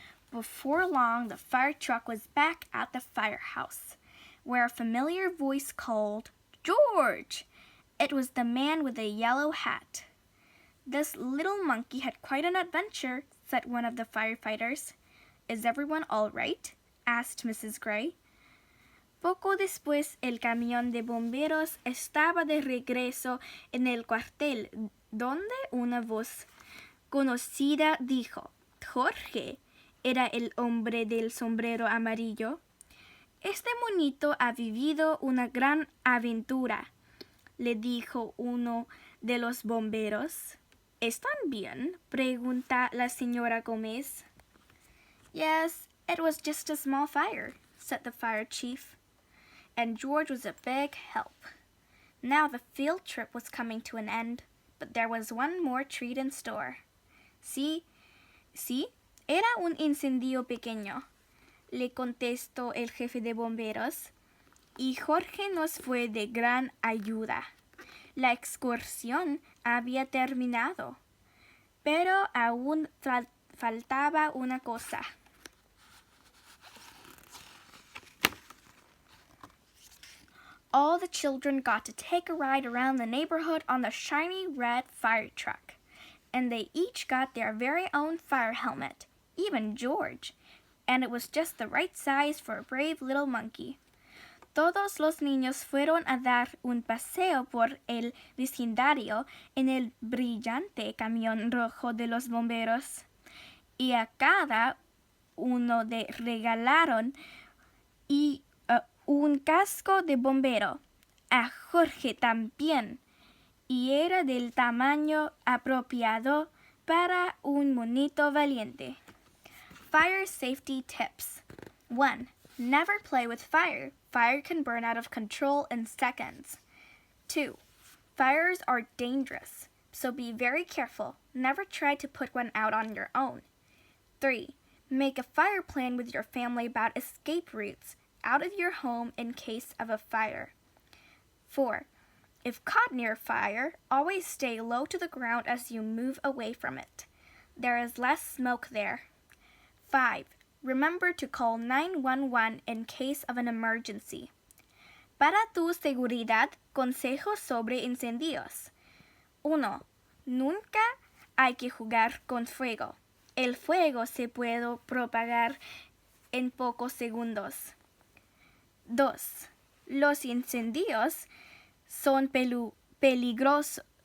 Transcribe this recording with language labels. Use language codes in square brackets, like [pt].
[en] Before long, the fire truck was back at the firehouse, where a familiar voice called, "George!" It was the man with the yellow hat. "This little monkey had quite an adventure," said one of the firefighters. "Is everyone all right?" asked Mrs. Gray. [es] Poco después, el camión de bomberos estaba de regreso en el cuartel, donde una voz conocida dijo, "Jorge, ¿era el hombre del sombrero amarillo? Este monito ha vivido una gran aventura", le dijo uno de los bomberos. "¿Están bien?" pregunta la señora Gómez. [en] "Yes, it was just a small fire," said the fire chief. And George was a big help. Now the field trip was coming to an end, but there was one more treat in store. [es] Sí, era un incendio pequeño, le contestó el jefe de bomberos, y Jorge nos fue de gran ayuda. La excursión había terminado, pero aún faltaba una cosa. [en] All the children got to take a ride around the neighborhood on the shiny red fire truck, and they each got their very own fire helmet, even George, and it was just the right size for a brave little monkey. [es] Todos los niños fueron a dar un paseo por el vecindario en el brillante camión rojo de los bomberos, y a cada uno le regalaron un casco de bombero. A Jorge también, y era del tamaño apropiado para un monito valiente. [en] Fire safety tips. 1. Never play with fire. Fire can burn out of control in seconds. 2. Fires are dangerous, so be very careful. Never try to put one out on your own. 3. Make a fire plan with your family about escape routes out of your home in case of a fire. 4. If caught near fire, always stay low to the ground as you move away from it. There is less smoke there. 5. Remember to call 911 in case of an emergency. [es] Para tu seguridad, consejos sobre incendios. 1. Nunca hay que jugar con fuego. El fuego se puede propagar en pocos segundos. 2. Los incendios son peligrosos